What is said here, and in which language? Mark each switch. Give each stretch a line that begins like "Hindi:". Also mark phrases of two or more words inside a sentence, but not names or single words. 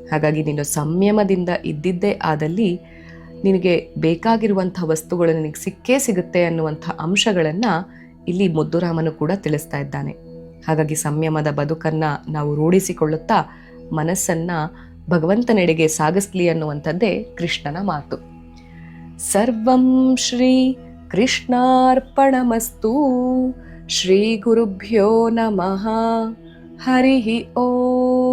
Kannada: ಹಾಗಾಗಿ ನೀನು ಸಂಯಮದಿಂದ ಇದ್ದಿದ್ದೇ ಆದಲ್ಲಿ ನಿನಗೆ ಬೇಕಾಗಿರುವಂಥ ವಸ್ತುಗಳು ನಿನಗೆ ಸಿಕ್ಕೇ ಸಿಗುತ್ತೆ ಅನ್ನುವಂಥ ಅಂಶಗಳನ್ನು ಇಲ್ಲಿ ಮುದ್ದುರಾಮನು ಕೂಡ ತಿಳಿಸ್ತಾ ಇದ್ದಾನೆ. ಹಾಗಾಗಿ ಸಂಯಮದ ಬದುಕನ್ನು ನಾವು ರೂಢಿಸಿಕೊಳ್ಳುತ್ತಾ ಮನಸ್ಸನ್ನು ಭಗವಂತನೆಡೆಗೆ ಸಾಗಿಸ್ಲಿ ಅನ್ನುವಂಥದ್ದೇ ಕೃಷ್ಣನ ಮಾತು.
Sanskrit: ಸರ್ವಂ ಶ್ರೀ ಕೃಷ್ಣಾರ್ಪಣಮಸ್ತು. ಶ್ರೀ ಗುರುಭ್ಯೋ ನಮಃ. ಹರಿ ಓಂ.